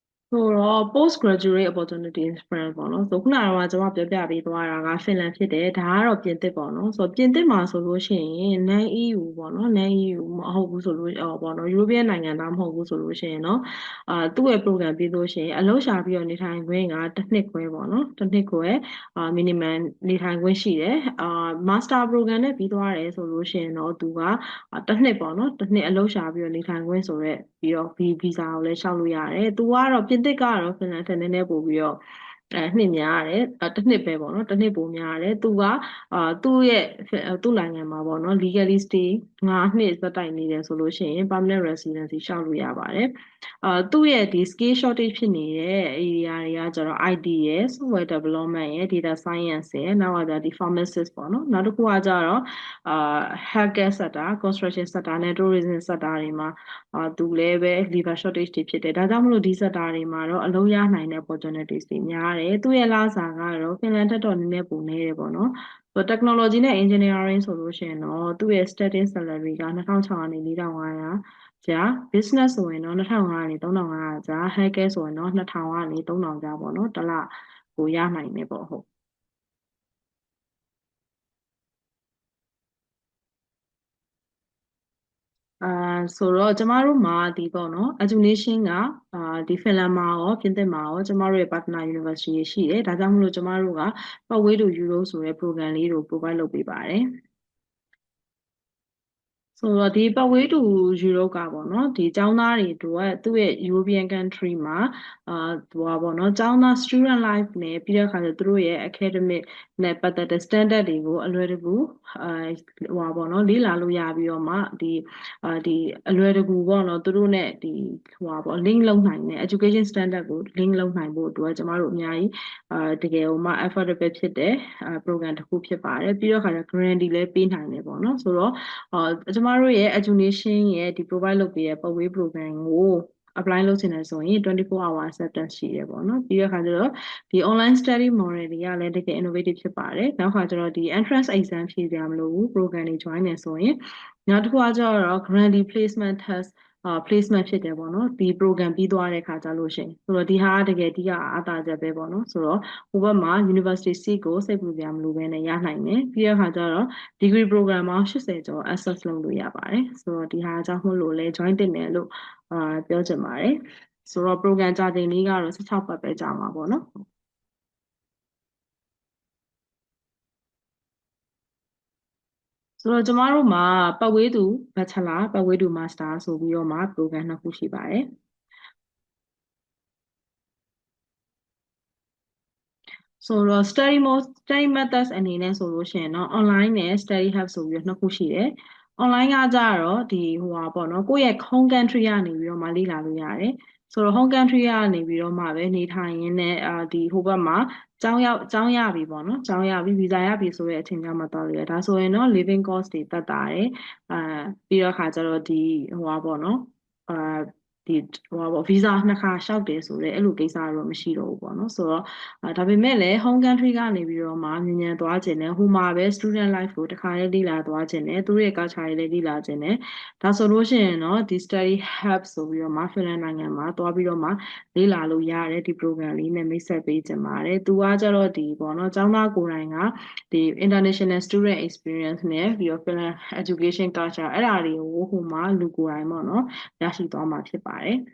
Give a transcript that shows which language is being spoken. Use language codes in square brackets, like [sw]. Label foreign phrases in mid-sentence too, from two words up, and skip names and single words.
[my] ဆိုတော့ [en] postgraduate opportunities friend [my] ပေါ့နော်ဆိုခုနကတော့ကျွန်မပြောပြပေးသွားတာကဖင်လန်ဖြစ်တယ်ဒါကတော့ပြင်သစ်ပေါ့နော်ဆိုတော့ပြင်သစ်မှာဆိုလို့ရှိရင် [en] non EU [my] ပေါ့နော် [en] non EU [my] မဟုတ်ဘူးဆိုလို့ပေါ့နော် European နိုင်ငံသားမဟုတ်ဘူးဆိုလို့ရှိရင်เนาะသူ့ရဲ့ program ပြီးလို့ရှိရင်အလုပ်ရှာပြီးတော့နေထိုင်ခွင့်ကတစ် နှစ်ခွဲပေါ့နော်တစ်နှစ်ခွဲminimum နေထိုင်ခွင့်ရှိတယ် [en] master program [my] နဲ့ပြီးသွားတယ်ဆိုလို့ရှိရင်တော့သူကတစ်နှစ်ပေါ့နော်တစ်နှစ်အလုပ်ရှာပြီးတော့နေထိုင်ခွင့်ဆိုရက်ပြီးတော့ဗီဇာကိုလည်းလျှောက်လို့ရတယ်သူကတော့ပြင်သစ်ကတော့ဖင်လ န်ထက်နည်းနည်းပို့ပြီးတော့နှစ်များရတယ်တစ်နှစ်ပဲပေါ့နော်တစ်နှစ်ပိုများရတယ်သူကသူ့ရဲ့သူ့နိုင်ငံမှာပေါ့နော် [en] legally stay [my] 9 နှစ်သက်တိုင်နေတယ်ဆိုလို့ရှိရင် [en] permanent residency [my] လျှော က်လို့ရပါတယ်သူ့ရဲ့ဒီ [en] skill shortage [my] ဖြစ်နေတဲ့ area တွေကကျတော့ IT ရယ် [en] software development [my] ရယ် [en] data science [my] ရယ်နောက်ကကျဒီ pharmacist ပေါ့နော်နောက်တစ် ခုကကျတော့ [en] healthcare sector construction sector [my] နဲ့ [en] tourism sector [my] တွေမှာသူလည်းပဲ [en] labor shortage [my] တွေဖြစ်တယ်ဒါကြောင့်မလို့ဒီ sector တွေမှာတော့အလုပ်ရနိုင်တဲ့ opportunities တွေများတယ်သူ့ရဲ့လစာကတော့ဖင်လန်ထက်တော့နည်းနည်းပိုနေတယ်ပေါ့နော်technology နဲ့ engineering ဆိုလို့ရှိရင်တော့သူ့ရဲ့ [en] starting salary [my] က2600ကနေ4500ကျာ business ဆိုရင်တော့2500ကနေ3500ကျာ hacker ဆိုရင်တော့2000ကနေ3000ကျာပေါ့နော်တစ်လကိုရနိုင်တယ်ပေါ့ဟုတ် ဆိုတော့ကျမတို့မှာဒီပေါ့နော် education ကဒီဖင်လန်မှာရောပြင်သစ်မှာရောကျမတို့ရဲ့ [en] partner university [my] ရှိတယ်ဒါကြောင့်မလို့ကျမတို့က Pathway to Europe ဆိုတဲ့ program လေးကို provide လုပ်ပေးပါတယ်ဆိုတော့ဒီ Pathway to Europe ကပေါ့နော်ဒီကျောင်းသားတွေအတွက်သူ့ရဲ့ [en] European country [my] မှာဟိုပါပေါ့နော်ကျောင်းသား [en] student life [my] နဲ့ ပြီးတဲ့အခါကျသူတို့ရဲ့ academic နဲ့ပတ်သက်တဲ့ standard တွေကိုအလွယ်တကူဟိုပါပေါ့နော်လေ့လာလို့ရပြီးတော့မှဒီအလွယ်တကူပေါ့နော်သူတို့နဲ့ဒီဟိုပါပေါ့ link လုပ်နိုင်တဲ့ [en] education standard [my] ကို link လုပ်နိုင်ဖို့အတွက်ကျမတို့အများကြီးတကယ် ဟိုမှ affordable ဖြစ်တဲ့program တစ်ခုဖြစ်ပါတယ်ပြီးတော့အခါကျ guarantee လည်းပေးနိုင်တယ်ပေါ့နော်ဆိုတော့ကျမတို့ရဲ့ education ရဲ့ဒီ provide လုပ်ပေးတဲ့ Pathway program ကို apply လုပ်ချင်တယ်ဆိုရင်24 [en] hour acceptance [my] ရှိတယ်ပေါ့နော်ပြီးတဲ့အခါကျတော့ဒီ [en] online study model [my] တွေကလည်းတကယ် innovative ဖြစ်ပါတယ်နောက်ခါကျတော့ဒီ [en] entrance exam [my] ဖြေကြမလို့ဘူး program တွေ join နေဆိုရင်နောက်တစ်ခုကကျတော့ [en] guarantee placement test placement [my] ဖြစ်တယ်ပေါ့နော်ဒီ program ပြီးသွားတဲ့ခါကျလို့ရှိရင်ဆိုတော့ဒီဟာကတကယ်အဓိကအားသာချက်ပဲပေါ့နော်ဆိုတော့ဟိုဘက်မှာ [en] university seat [my] ကိုစိတ်ပူကြမလို့ပဲနဲ့ရနိုင်တယ်ပြီးတဲ့အခါကျတော့ [en] degree program [my] ပေါင်း80ကျော် access လုပ်လို့ရပါတယ်ဆိုတော့ဒီဟာအကြောင်းမို့လို့လဲ join တင်တယ်လို့ပြောချင်ပါတယ်ဆိုတော့ program ကြာချိန်လေးကတော့16ပတ်ပဲကြာမှာပေါ့နော် ဆိုတော့ကျမတို့မှာပတ်ဝေးသူ Bachelor ပတ်ဝေးသူ Master ဆိုပြီးတော့မှ program နှစ်ခုရှိပါတယ်ဆိုတော့ [en] study methods [my] အနေနဲ့ဆိုလို့ရှိရင်တော့ online နဲ့ [en] study hub [my] ဆိုပြီးတော့နှစ်ခုရှိတယ် online ကကြတော့ဒီဟိုပါပေါ့နော်ကိုယ့်ရဲ့ [en] home country [my] ကနေပြီးတော့မှလေ့လာလို့ရတယ်ဆိုတော့ home country ကနေပြီးတော့မှပဲနေထိုင်ရင်းနဲ့ဒီဟိုဘက်မှာကျောင်းရပြီပေါ့နော်ကျောင်းရပြီဗီဇာရပြီဆိုတဲ့အချိန်ကျမှတော့လေဒါဆိုရင်တော့ [en] living cost [my] တွေတက်တာတယ်ပြီးတော့ခါကျ တော့ဒီဟိုပါပေါ့နော်အာဒီဟိုပါဗီဇာနှစ်ခါလျှောက်တယ်ဆိုတော့အဲ့လိုကိစ္စတော့မရှိတော့ဘူးပေါ့နော်ဆိုတော့ဒါပေမဲ့လည်း home country ကနေပြီးတော့မှမြန်မြန်သွားခြင်းနဲ့ဟိုမှာပဲ [en] student life [my] ကိုတခါလေးလေ့လာသွားခြင်းနဲ့သူတို့ရဲ့ culture တွေလည်းလေ့လာခြင်းနဲ့ဒါဆိုလို့ရှိရင်တော့ဒီ [en] study hub [my] ဆိုပြီးတော့မှဖင်လန်နိုင်ငံမှာသွားပြီးတော့မှလေ့လာလို့ရတယ်ဒီ program လေးနဲ့မိတ်ဆက်ပေးခြင်းပါတယ်သူကကြတော့ဒီပေါ့နော်ကျောင်းသားကိုယ်တိုင်ကဒီ [en] international student experience [my] နဲ့ပြီးတော့ [en] Finland education culture [my] အဲ့ဒါတွေကိုဟိုမှာလူကိုယ်တိုင်ပေါ့နော်ရရှိသွားမှာဖြစ်ပါတယ်